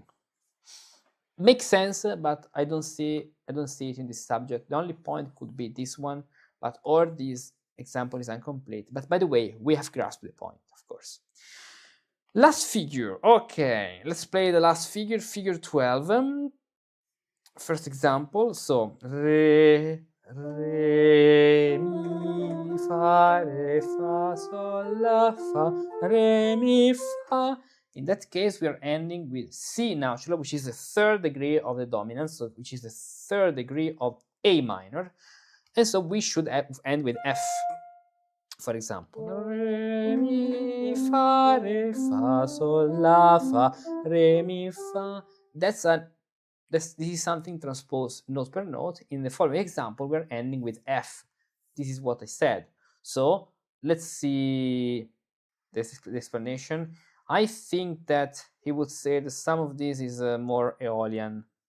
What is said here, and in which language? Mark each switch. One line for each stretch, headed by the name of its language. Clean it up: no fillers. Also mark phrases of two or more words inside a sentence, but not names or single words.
English: Makes sense, but I don't see it in this subject. The only point could be this one, but all this example is incomplete. But by the way, we have grasped the point, of course. Last figure. Okay, let's play the last figure, figure 12. First example, so re, re, mi, fa, re, fa, sol, la, fa, re, mi, fa. In that case, we are ending with C natural, which is the third degree of the dominant, so which is the third degree of A minor. And so we should end with F, for example. Re, mi, fa, re, fa, sol, la, fa, re, mi, fa. This is something transposed note per note. In the following example, we're ending with F. This is what I said. So let's see the explanation. I think that he would say that some of this is more Aeolian.